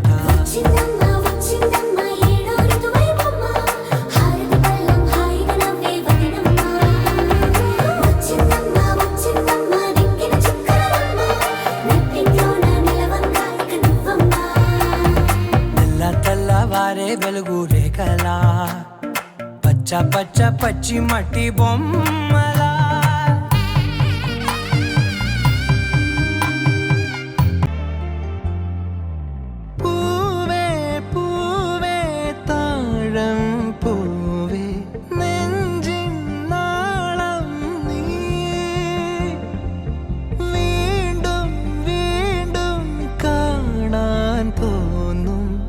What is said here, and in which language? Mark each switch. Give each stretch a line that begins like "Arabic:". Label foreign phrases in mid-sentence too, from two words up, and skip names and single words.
Telugu: వచ్చిందమ్మ వచ్చిందమ్మ ఏడో ఋతువైవమ్మ హారతి పళ్ళం హాయిగా నవ్వే వదినమ్మ వచ్చిందమ్మ వచ్చిందమ్మ దిక్కిన చుక్కలమ్మ నెట్టింట్లోన నిలవంగా ఇక నువ్వమ్మ తెల్ల తెల్లవారే వెలుగు రేఖలా పచ్చ పచ్చ పచ్చి మట్టి బొమ్మలా
Malayalam: പൂവേ പൂവേ താഴം പൂവേ നെഞ്ചിൻ നാളം നീ വീണ്ടും വീണ്ടും കാണാൻ തോന്നും